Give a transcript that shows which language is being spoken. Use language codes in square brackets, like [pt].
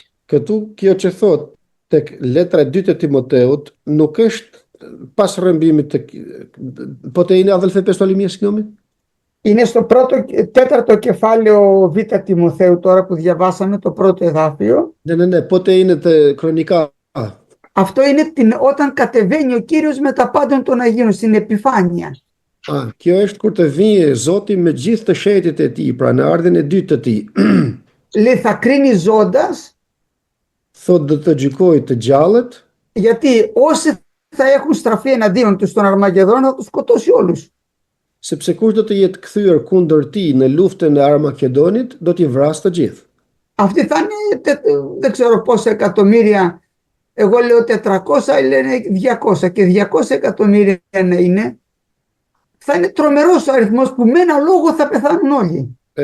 [sq] Këtu kjo që thot tek letra e 2 të Timoteut nuk është pas rrëmbimit po të [el] είναι αδελφέ πες το άλλη μία συγγνώμη. Είναι στο τέταρτο κεφάλαιο Β' Τιμοθέου τώρα που διαβάσαμε το πρώτο εδάφιο. Ναι, πότε είναι τα χρονικά. Αυτό είναι όταν κατεβαίνει ο Κύριος με τα πάντων των Αγίων στην επιφάνεια. [sq] Kjo është kur të vijë Zoti me gjithë të shtetit e tij, pra në ardhen e dytë të tij. [el] Λέει θα κρίνει ζώντας. [sq] Thot do të gjykoj të gjallët. [el] Γιατί όσοι θα έχουν στραφεί εναντίον τους στον Αρμαγεδόν θα τους σκοτώσει όλους. [sq] Sepse kush do të jetë kthyer kundër tij në luftën e Armakedonit, do t'i vrasë të gjithë. [el] Αυτοί θα είναι δεν ξέρω πόσα εκατομμύρια. Εγώ λέω 400, λένε 200 και 200 εκατομμύρια να είναι. Θα είναι τρομερός ο αριθμός που με ένα λόγο θα πεθάνουν όλοι.